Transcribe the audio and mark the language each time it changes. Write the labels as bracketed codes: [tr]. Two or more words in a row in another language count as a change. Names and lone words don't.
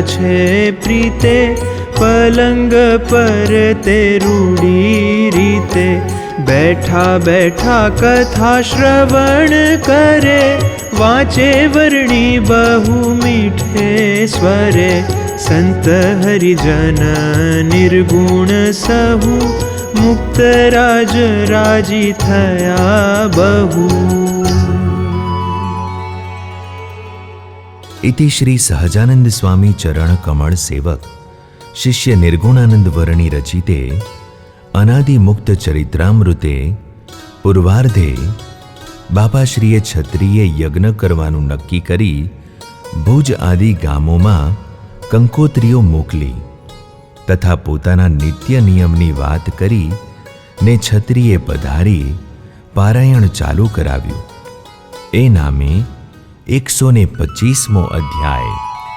[gu] છે પ્રીતે પલંગ પર તે રૂડી રીતે બેઠા બેઠા કથા શ્રવણ કરે વાંચે વર્ણી બહુ મીઠે સ્વરે સંત હરિજન નિર્ગુણ સહુ મુક્તરાજ રાજી થયા બહુ. [sa] इति श्री सहजानंद स्वामी चरण कमल सेवक शिष्य निर्गुणानंद वर्णी रचिते अनादि मुक्त चरित्रामृते पूर्वार्धे [gu] બાપાશ્રીએ ક્ષત્રિય યજ્ઞ કરવાનું નક્કી કરી ભુજ આદિ ગામોમાં કંકોત્રીઓ મોકલી તથા પોતાના નિત્ય નિયમની વાત કરી ને ક્ષત્રિયે પધારી પારાયણ ચાલુ કરાવ્યું. એ નામે 125મો અધ્યાય.